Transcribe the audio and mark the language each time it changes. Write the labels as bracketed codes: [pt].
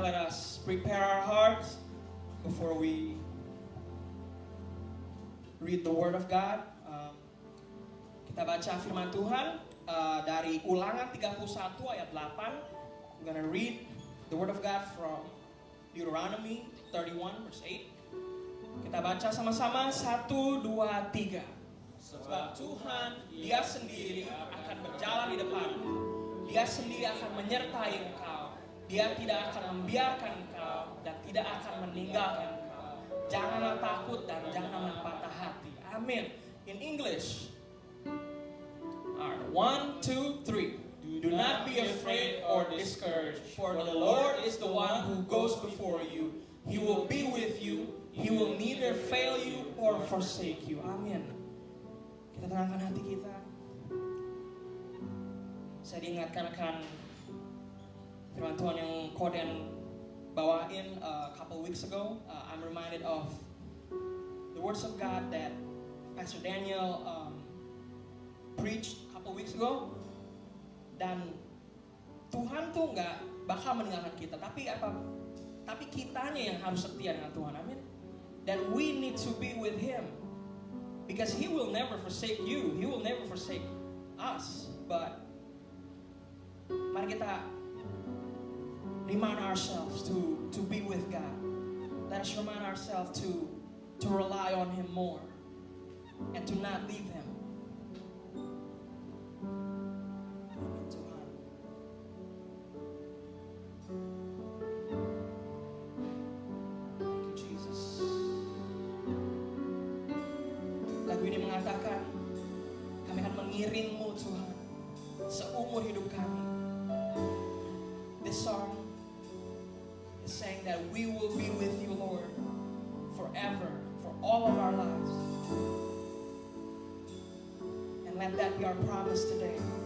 [en] Let us prepare our hearts before we read the Word of God. [id] Kita baca firman Tuhan dari Ulangan 31 ayat 8. [en] I'm gonna read the Word of God from Deuteronomy 31 verse 8. [id] Kita baca sama-sama 1, 2, 3. Sebab Tuhan Dia sendiri akan berjalan di depanmu. Dia sendiri akan menyertai engkau. Dia tidak akan membiarkan engkau dan tidak akan meninggalkan engkau. Janganlah takut dan janganlah patah hati. Amin. [en] In English. Alright, 1, 2, 3. Do not be afraid or discouraged, for the Lord is the one who goes before you. He will be with you. He will neither fail you or forsake you. Amin. [id] Kita tenangkan hati kita. Saya diingatkan akan firman Tuhan yang Koden bawain [en] a couple weeks ago. I'm reminded of the words of God that Pastor Daniel preached a couple weeks ago. [id] Dan Tuhan tuh nggak bakal meninggalkan kita, tapi kitanya yang harus setia dengan Tuhan. Amin. [en] That we need to be with Him, because He will never forsake you. He will never forsake us. But [id] mari kita [en] remind ourselves to be with God. Let us remind ourselves to rely on Him more and to not leave Him. [id] Amin Tuhan. [en] Thank you Jesus. [id] Lagu ini mengatakan kami akan mengiring-Mu Tuhan seumur hidup kami. [en] This song is saying that we will be with you, Lord, forever, for all of our lives. And let that be our promise today.